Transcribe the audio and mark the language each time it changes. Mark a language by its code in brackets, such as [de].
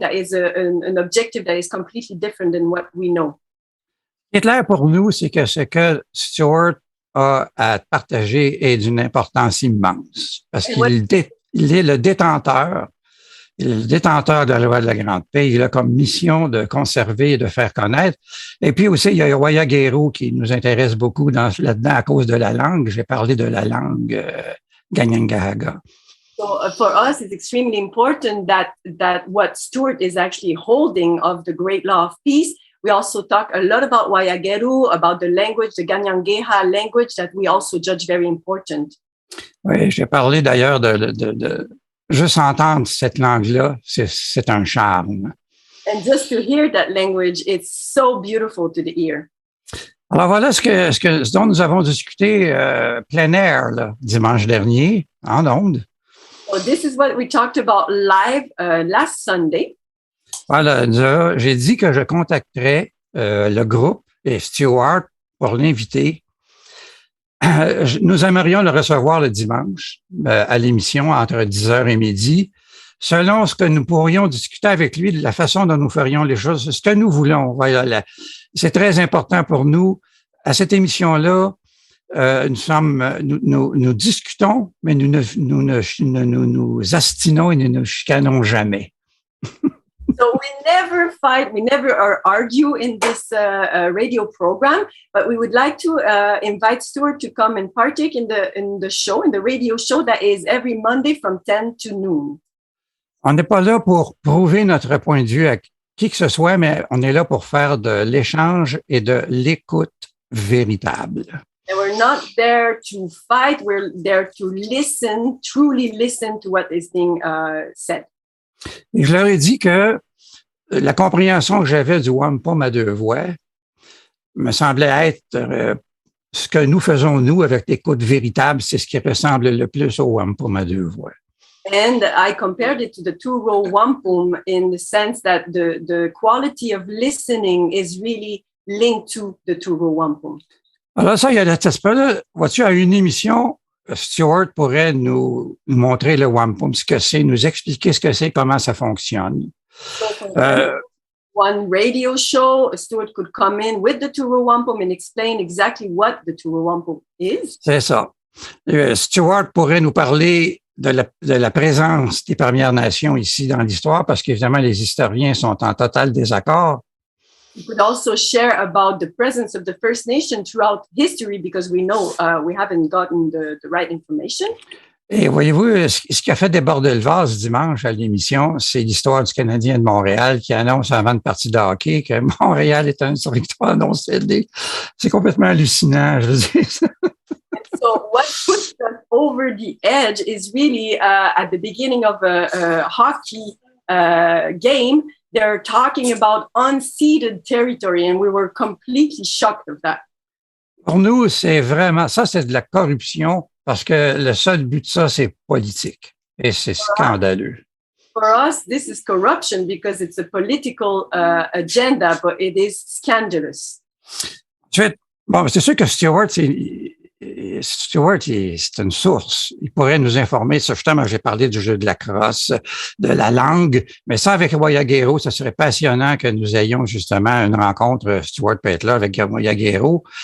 [en] That is an objective that is completely different than what we know. [fr] Ce qui est clair pour nous, c'est que ce que Stuart a à partager est d'une importance immense parce qu'il est le détenteur. Il est le détenteur de la loi de la grande paix. Il a comme mission de conserver et de faire connaître. Et puis aussi, il y a Wayaguero qui nous intéresse beaucoup là-dedans à cause de la langue. J'ai parlé de la langue Ganyangahaga. [en] So for us, it's extremely important that what Stuart is actually holding of the great law of peace. We also talk a lot about Wayaguero, about the language, the Ganyangeha language that we also judge very important. [fr] Oui, j'ai parlé d'ailleurs de juste entendre cette langue-là, c'est un charme. [en] And just to hear that language, it's so beautiful to the ear. [fr] Alors voilà ce dont nous avons discuté plein air là, dimanche dernier, en ondes. [en] So this is what we talked about live last Sunday. [fr] Voilà, j'ai dit que je contacterais le groupe et Stuart pour l'inviter. Nous aimerions le recevoir le dimanche à l'émission entre 10h et midi, selon ce que nous pourrions discuter avec lui de la façon dont nous ferions les choses, ce que nous voulons. Voilà, c'est très important pour nous. À cette émission-là, nous discutons, mais nous nous astinons et nous ne chicanons jamais. [en] So we never fight, we never argue in this radio program, but we would like to invite Stuart to come and partake in the show, in the radio show that is every Monday from 10 to noon. [fr] On n'est pas là pour prouver notre point de vue à qui que ce soit, mais on est là pour faire de l'échange et de l'écoute véritable. [en] And we're not there to fight, we're there to listen, truly listen to what is being said. [fr] Et je leur ai dit que la compréhension que j'avais du Wampum à 2 voix me semblait être ce que nous faisons, nous, avec l'écoute véritable, c'est ce qui ressemble le plus au Wampum à 2 voix. [en] And I compared it to the 2-row Wampum in the sense that the quality of listening is really linked to the 2-row Wampum. [fr] Alors ça, il y a cet aspect-là. Vois-tu, à une émission, Stuart pourrait nous montrer le Wampum, ce que c'est, nous expliquer ce que c'est, comment ça fonctionne. [en] So one radio show, Stuart could come in with the 2-row Wampum and explain exactly what the 2-row Wampum is. [fr] C'est ça. Stuart pourrait nous parler de la présence des Premières Nations ici dans l'histoire, parce qu'évidemment, les historiens sont en total désaccord. [en] We could also share about the presence of the First Nation throughout history because we know we haven't gotten the right information. [fr] Et voyez-vous, ce qui a fait déborder le vase dimanche à l'émission, c'est l'histoire du Canadien de Montréal qui annonce avant une partie de hockey que Montréal est une victoire non cédée. C'est complètement hallucinant, je veux dire. [en] So what puts us over the edge is really at the beginning of a hockey game, they're talking about unceded territory, and we were completely shocked of that. [fr] Pour nous, c'est vraiment, ça c'est de la corruption parce que le seul but de ça, c'est politique. Et c'est scandaleux. [en] For us, this is corruption because it's a political agenda, but it is scandalous. [fr] Bon, c'est sûr que Stuart, c'est une source. Il pourrait nous informer. Justement, j'ai parlé du jeu de la crosse, de la langue, mais ça, avec Voyagero, ça serait passionnant que nous ayons justement une rencontre, Stuart peut être là avec Voyagero.